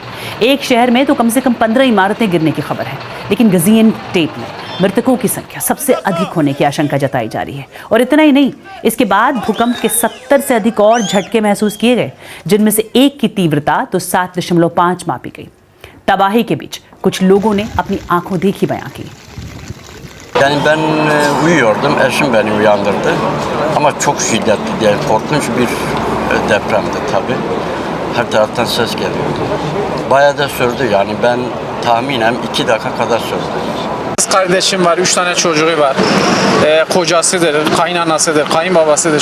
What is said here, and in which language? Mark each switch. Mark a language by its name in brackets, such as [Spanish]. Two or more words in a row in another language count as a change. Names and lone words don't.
[Hindi] एक शहर में तो कम से कम 15 इमारतें गिरने की खबर है, लेकिन गाजिएंटेप में मृतकों की संख्या सबसे अधिक होने की आशंका जताई जा रही है। और इतना ही नहीं, इसके बाद भूकंप के 70 से अधिक और झटके महसूस किए गए, जिनमें से एक की तीव्रता तो 7.5 मापी गई। तबाही के बीच कुछ लोगों ने अपनी आंखों देखी बयां की। [Turkish] Yani ben uyuyordum, eşim beni uyandırdı ama çok şiddetli diye korkunç bir depremdi tabii. Her taraftan ses geliyordu. Bayağı da sürdü, yani ben tahminen 2 dakika kadar sürdü. Kız kardeşim var, 3 tane çocuğu var. Kocasıdır, kaynanasıdır, kayınbabasıdır.